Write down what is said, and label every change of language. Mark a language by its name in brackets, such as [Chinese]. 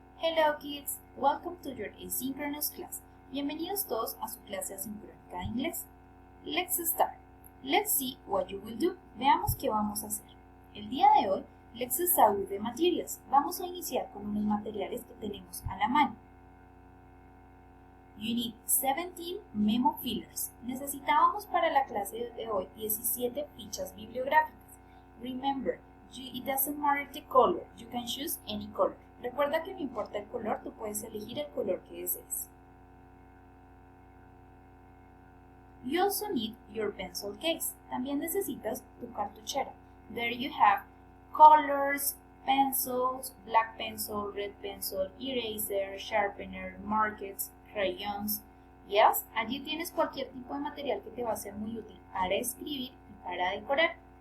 [English] Hello kids, welcome to your asynchronous class. [Spanish] Bienvenidos todos a su clase asincrónica de inglés. [English] Let's start. Let's see what you will do. [Spanish] Veamos qué vamos a hacer. El día de hoy, [English] let's start with the materials. [Spanish] Vamos a iniciar con unos materiales que tenemos a la mano. [English] You need 17 memo fillers. [Spanish] Necesitábamos para la clase de hoy 17 fichas bibliográficas. [English] Remember, it doesn't matter the color. You can choose any color. [Spanish] Recuerda que no importa el color, tú puedes elegir el color que desees. [English] You also need your pencil case. [Spanish] También necesitas tu cartuchera. [English] There you have colors, pencils, black pencil, red pencil, eraser, sharpener, markers, crayons. [Spanish] Yes, allí tienes cualquier tipo de material que te va a ser muy útil para escribir y para decorar.